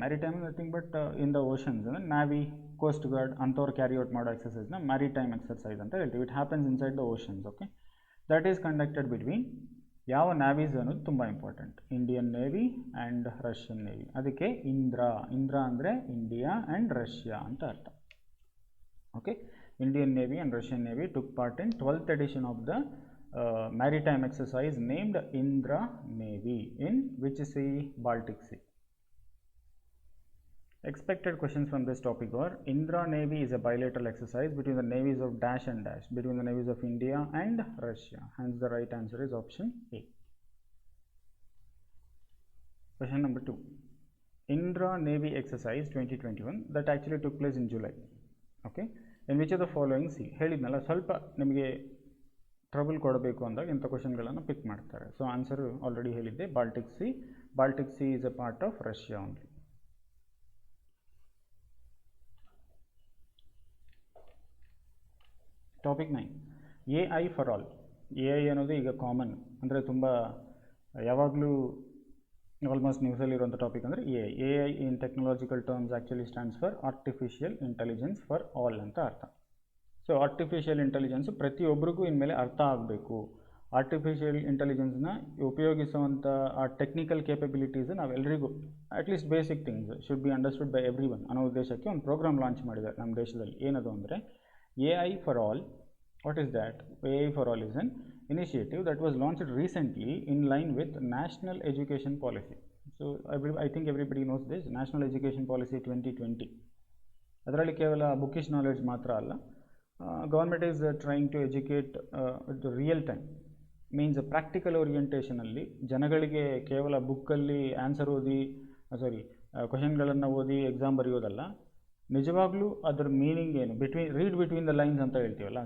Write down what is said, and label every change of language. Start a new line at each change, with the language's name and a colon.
Kannada: Maritime nothing but in the oceans, ಅಂದರೆ navy, coast guard ಅಂಥವ್ರು carry out ಮಾಡೋ ಎಕ್ಸಸೈಸ್ನ maritime exercise ಅಂತ ಹೇಳ್ತೀವಿ.
English: It happens inside the oceans. Okay, that is conducted between
Kannada: ಯಾವ ನ್ಯಾವೀಸ್ ಅನ್ನೋದು ತುಂಬ important.
English: Indian navy and Russian navy. ಅದಕ್ಕೆ ಇಂದ್ರಾ.
Kannada: ಇಂದ್ರಾ ಅಂದರೆ ಇಂಡಿಯಾ ಆ್ಯಂಡ್ ರಷ್ಯಾ ಅಂತ ಅರ್ಥ.
English: Okay, Indian navy and Russian navy took part in 12th edition of the maritime exercise named Indra Navy in which sea? Baltic Sea. Expected questions from this topic are: Indra Navy is a bilateral exercise between the navies of dash and dash, between the navies of India and Russia. Hence the right answer is option A. Question number 2. Indra Navy exercise 2021 that actually took place in July. Okay, in which of the following
Kannada: C ಹೇಳಿದ್ನಲ್ಲ, ಸ್ವಲ್ಪ ನಿಮಗೆ trouble ಕೊಡಬೇಕು ಅಂದಾಗ ಇಂಥ ಕ್ವಶನ್ಗಳನ್ನು ಪಿಕ್ ಮಾಡ್ತಾರೆ.
English: so
Kannada: answer already ಹೇಳಿದ್ದೆ,
English: Baltic sea. Baltic sea is a part of Russia only.
Kannada: Topic 9, AI for all. AI ಅನ್ನೋದು ಈಗ ಕಾಮನ್, ಅಂದರೆ ತುಂಬ ಯಾವಾಗಲೂ ಆಲ್ಮೋಸ್ಟ್ ನ್ಯೂಸಲ್ಲಿರುವಂಥ ಟಾಪಿಕ್ ಅಂದರೆ AI
English: in technological terms actually stands for artificial intelligence for all
Kannada: ಅಂತ ಅರ್ಥ. So artificial intelligence ಪ್ರತಿಯೊಬ್ಬರಿಗೂ ಇನ್ಮೇಲೆ ಅರ್ಥ ಆಗಬೇಕು. ಆರ್ಟಿಫಿಷಿಯಲ್ ಇಂಟೆಲಿಜೆನ್ಸ್ನ ಉಪಯೋಗಿಸುವಂಥ ಆ technical capabilities ನಾವೆಲ್ಲರಿಗೂ at least
English: basic things should be understood by everyone
Kannada: ಅನ್ನೋ ಉದ್ದೇಶಕ್ಕೆ ಒಂದು ಪ್ರೋಗ್ರಾಮ್ ಲಾಂಚ್ ಮಾಡಿದ್ದಾರೆ ನಮ್ಮ ದೇಶದಲ್ಲಿ. ಏನದು ಅಂದರೆ
English: AI for all. What is that? AI for all is an initiative that was launched recently in line with National Education Policy. So I think everybody knows this, National Education Policy 2020.
Kannada: ಅದರಲ್ಲಿ ಕೇವಲ bookish knowledge ಮಾತ್ರ ಅಲ್ಲ,
English: government is trying to educate real time,
Kannada: means practical ಓರಿಯೆಂಟೇಷನಲ್ಲಿ ಜನಗಳಿಗೆ ಕೇವಲ ಬುಕ್ಕಲ್ಲಿ answer ಓದಿ ಕ್ವಶನ್ಗಳನ್ನು ಓದಿ exam ಬರೆಯೋದಲ್ಲ, ನಿಜವಾಗ್ಲೂ ಅದರ ಮೀನಿಂಗ್ ಏನು,
English: read between the lines
Kannada: ಅಂತ ಹೇಳ್ತೀವಲ್ಲ.